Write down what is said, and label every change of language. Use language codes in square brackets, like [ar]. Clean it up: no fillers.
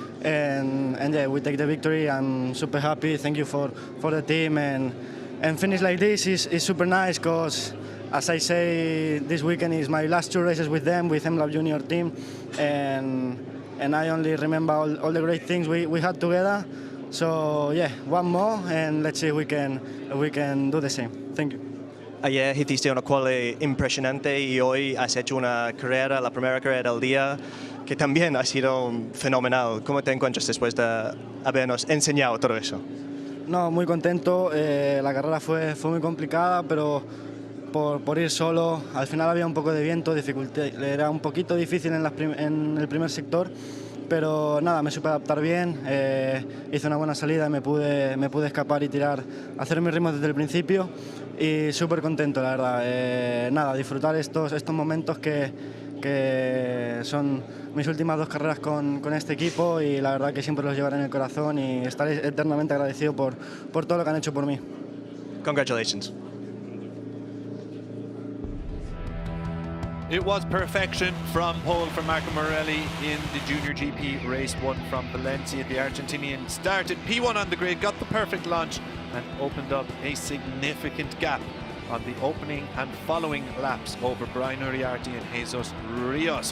[en] And yeah, we take the victory. I'm super happy. Thank you for the team, and finish like this is super nice, because as I say, this weekend is my last 2 races with them, with MLab Junior team, and I only remember all the great things we had together. So yeah, one more, and let's see if we can do the same. Thank you. [es] Ayer hiciste una quali impresionante y hoy has hecho una carrera, la primera carrera del día, que también ha sido fenomenal. ¿Cómo te encuentras después de habernos enseñado todo eso? No, muy contento. La carrera fue muy complicada, pero por ir solo, al final había un poco de viento, era un poquito difícil en el primer sector, pero nada, me supe adaptar bien, hice una buena salida y me pude escapar y tirar, hacer mis ritmos desde el principio, y súper contento, la verdad. Nada, disfrutar estos momentos que son mis últimas 2 carreras con este equipo, y la verdad que siempre los llevaré en el corazón y estaré eternamente agradecido por todo lo que han hecho por mí. [en] Congratulations. It was perfection from pole for Marco Morelli in the Junior GP Race 1 from Valencia. The Argentinian started P1 on the grid, got the perfect launch, and opened up a significant gap on the opening and following laps over Brian Uriarte and Jesus Rios.